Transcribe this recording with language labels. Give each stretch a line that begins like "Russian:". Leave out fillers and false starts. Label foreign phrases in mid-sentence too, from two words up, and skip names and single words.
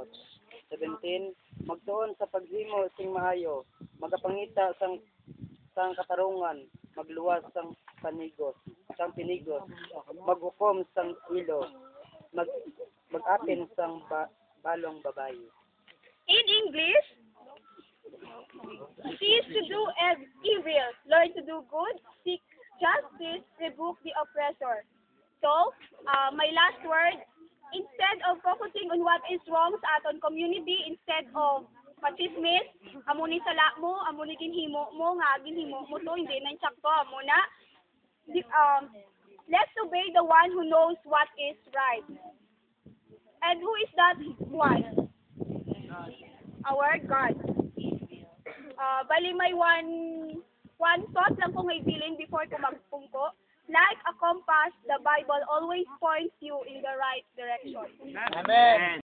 Hiligaynon: 17, magtuon sa paghimo sing maayo, magapangita sang katarungan, magluwas sang pinigos, maghukom sang ilo, mag-atin sang balong babayi.
English: In English, cease to do evil, learn to do good, seek justice, rebuke the oppressor. So, my last word, instead of focusing on what is wrong
Hiligaynon: sa aton community,
English: instead of
Hiligaynon: pachismis, amo ni sala mo, amo ni ginhimo mo, nga ginhimo mo to, hindi na insakto, amo na.
English: Let's obey the one who knows what is right. And who is that one? Our God.
Hiligaynon: Bali may
English: one thought
Hiligaynon: lang kung may feeling before ko magpungko.
English: Like a compass, the Bible always points you in the right direction. Amen.